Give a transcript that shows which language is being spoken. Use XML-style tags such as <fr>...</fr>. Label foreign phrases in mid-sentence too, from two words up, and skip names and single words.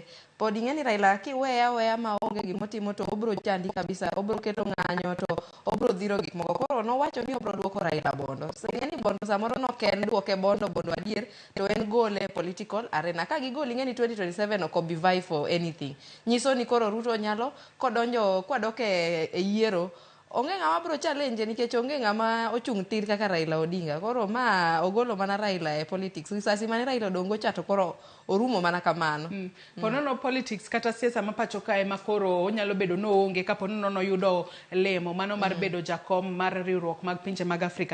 <luo>Pod ing'eni Raila kiweya ma onge gimotimo to obro chandi kabisa, obro keto ng'anyo to obro dhiro gik moko. Koro nowacho ni obro duoko Raila bondo. So ing'eni bondo samoro no ken duoke bondo adier, to en gole</luo> <en>political arena.</en> <luo>Ka gigol ing'eni 2027 ok obi</luo> <en>vie for anything.</en> <luo>Nyiso ni koro Ruto nyalo kodonjo kwadok e yiero, onge ng'ama bro challenge nikech onge ng'ama ochung' tir kaka Raila Odinga. Koro ma ogolo mana Raila e politics. Sasi mane Raila dongo chato koro orumo mana kamano. Ponono politics kata siasa ma pacho kae ma koro onyalo bedo no onge ka ponono no yudo lemo mano mar bedo jakom mar riwruok mag pinje mag Afrika.</luo>